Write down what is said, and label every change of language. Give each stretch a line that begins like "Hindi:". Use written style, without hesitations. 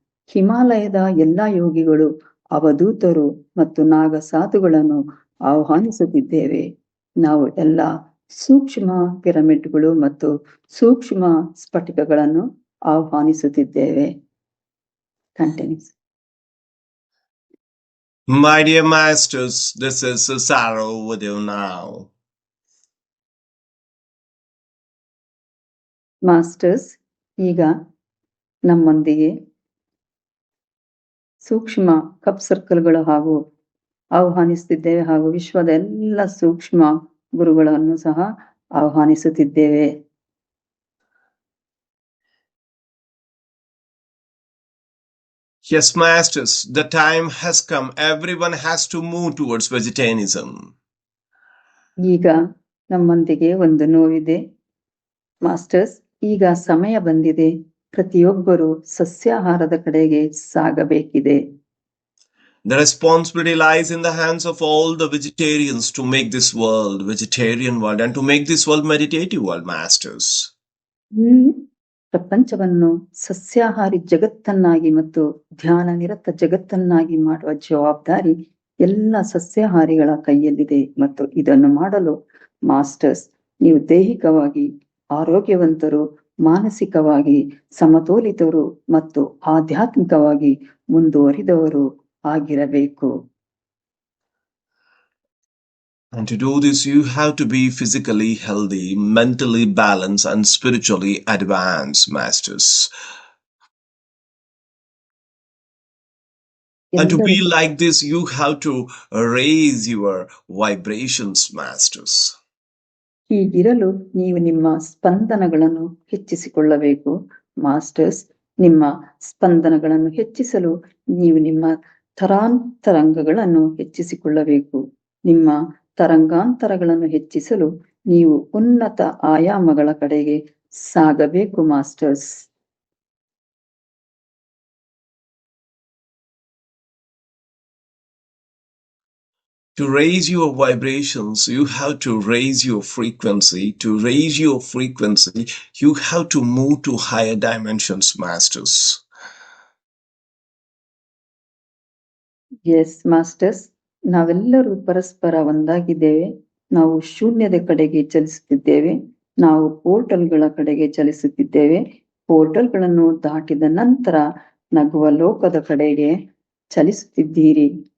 Kannada: ಹಿಮಾಲಯದ ಎಲ್ಲಾ ಯೋಗಿಗಳು, ಅವಧೂತರು ಮತ್ತು ನಾಗಸಾಧುಗಳನ್ನು ಆಹ್ವಾನಿಸುತ್ತಿದ್ದೇವೆ. ನಾವು ಎಲ್ಲ ಸೂಕ್ಷ್ಮ ಪಿರಮಿಡ್ಗಳು ಮತ್ತು ಸೂಕ್ಷ್ಮ ಸ್ಫಟಿಕಗಳನ್ನು ಆಹ್ವಾನಿಸುತ್ತಿದ್ದೇವೆ.
English: Continues. My dear masters, this is Cesaro with you now.
Kannada: Masters, ಈಗ ನಮ್ಮೊಂದಿಗೆ ಸೂಕ್ಷ್ಮ ಕಪ್ ಸರ್ಕಲ್ಗಳು ಹಾಗೂ ಆಹ್ವಾನಿಸುತ್ತಿದ್ದೇವೆ ಹಾಗೂ ವಿಶ್ವದ ಎಲ್ಲ ಸೂಕ್ಷ್ಮ ಗುರುಗಳನ್ನು ಸಹ ಆಹ್ವಾನಿಸುತ್ತಿದ್ದೇವೆ.
English: Yes, masters, the time has come. Everyone has to move towards vegetarianism.
Kannada: ಈಗ ನಮ್ಮೊಂದಿಗೆ ಒಂದು ನೋವಿದೆ. ಮಾಸ್ಟರ್ಸ್, ಈಗ ಸಮಯ ಬಂದಿದೆ. ಪ್ರತಿಯೊಬ್ಬರು ಸಸ್ಯಾಹಾರದ ಕಡೆಗೆ ಸಾಗಬೇಕಿದೆ.
English: The responsibility lies in the hands of all the vegetarians to make this world vegetarian world and to make this world meditative world, masters.
Kannada: ಪ್ರಪಂಚವನ್ನು ಸಸ್ಯಾಹಾರಿ ಜಗತ್ತನ್ನಾಗಿ ಮತ್ತು ಧ್ಯಾನ ನಿರತ ಜಗತ್ತನ್ನಾಗಿ ಮಾಡುವ ಜವಾಬ್ದಾರಿ ಎಲ್ಲ ಸಸ್ಯಾಹಾರಿಗಳ ಕೈಯಲ್ಲಿದೆ. ಮತ್ತು ಇದನ್ನು ಮಾಡಲು ಮಾಸ್ಟರ್ಸ್, ನೀವು ದೈಹಿಕವಾಗಿ ಆರೋಗ್ಯವಂತರು, ಮಾನಸಿಕವಾಗಿ ಸಮತೋಲಿತರು ಮತ್ತು ಆಧ್ಯಾತ್ಮಿಕವಾಗಿ ಮುಂದುವರಿದವರು ಆಗಿರಬೇಕು.
English: And to do this, you have to be physically healthy, mentally balanced, and spiritually advanced, masters. And to be like this, you have to raise your vibrations, masters.
Kannada: ಹೀಗಿರಲು ನೀವು ನಿಮ್ಮ ಸ್ಪಂದನಗಳನ್ನು ಹೆಚ್ಚಿಸಿಕೊಳ್ಳಬೇಕು. ಮಾಸ್ಟರ್ಸ್, ನಿಮ್ಮ ಸ್ಪಂದನಗಳನ್ನು ಹೆಚ್ಚಿಸಲು ನೀವು ನಿಮ್ಮ ತರಂಗಾಂತರಗಳನ್ನು ಹೆಚ್ಚಿಸಿಕೊಳ್ಳಬೇಕು. ನಿಮ್ಮ ತರಂಗಾಂತರಗಳನ್ನು ಹೆಚ್ಚಿಸಲು ನೀವು ಉನ್ನತ ಆಯಾಮಗಳ ಕಡೆಗೆ ಸಾಗಬೇಕು. Masters,
English: To raise your vibrations, you have to raise your frequency. To raise your frequency, you have to move to higher dimensions, masters.
Kannada: S masters, ನಾವೆಲ್ಲರೂ ಪರಸ್ಪರ ಒಂದಾಗಿದ್ದೇವೆ. ನಾವು ಶೂನ್ಯದ ಕಡೆಗೆ ಚಲಿಸುತ್ತಿದ್ದೇವೆ. ನಾವು ಪೋರ್ಟಲ್ಗಳ ಕಡೆಗೆ ಚಲಿಸುತ್ತಿದ್ದೇವೆ. ಪೋರ್ಟಲ್ಗಳನ್ನು ದಾಟಿದ ನಂತರ ನಗುವ ಲೋಕದ ಕಡೆಗೆ ಚಲಿಸುತ್ತಿದ್ದೀರಿ.